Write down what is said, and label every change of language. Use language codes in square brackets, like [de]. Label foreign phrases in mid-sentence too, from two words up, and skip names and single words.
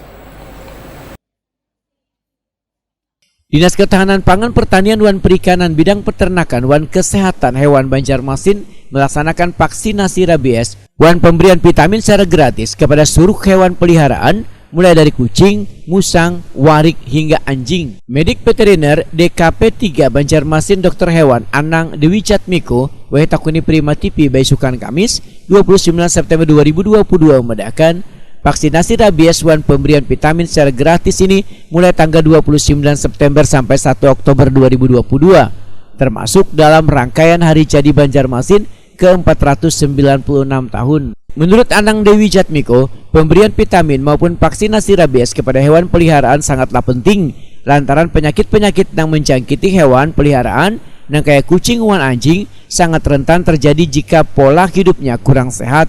[id] Dinas Ketahanan Pangan, Pertanian, wan Perikanan, Bidang Peternakan, wan Kesehatan Hewan Banjarmasin melaksanakan vaksinasi rabies wan pemberian vitamin secara gratis kepada seluruh hewan peliharaan mulai dari kucing, musang, warik hingga anjing. Medik Veteriner DKP 3 Banjarmasin Dr. Hewan Anang Dewi Jatmiko Takuni Prima TV Baisukan Kamis 29 September 2022 membedakan vaksinasi rabies wan pemberian vitamin secara gratis ini mulai tanggal 29 September sampai 1 Oktober 2022, termasuk dalam rangkaian Hari Jadi Banjarmasin ke-496 tahun. Menurut Anang Dewi Jatmiko, pemberian vitamin maupun vaksinasi rabies kepada hewan peliharaan sangatlah penting lantaran penyakit-penyakit yang menjangkiti hewan peliharaan yang kayak kucing wan anjing sangat rentan terjadi jika pola hidupnya kurang sehat.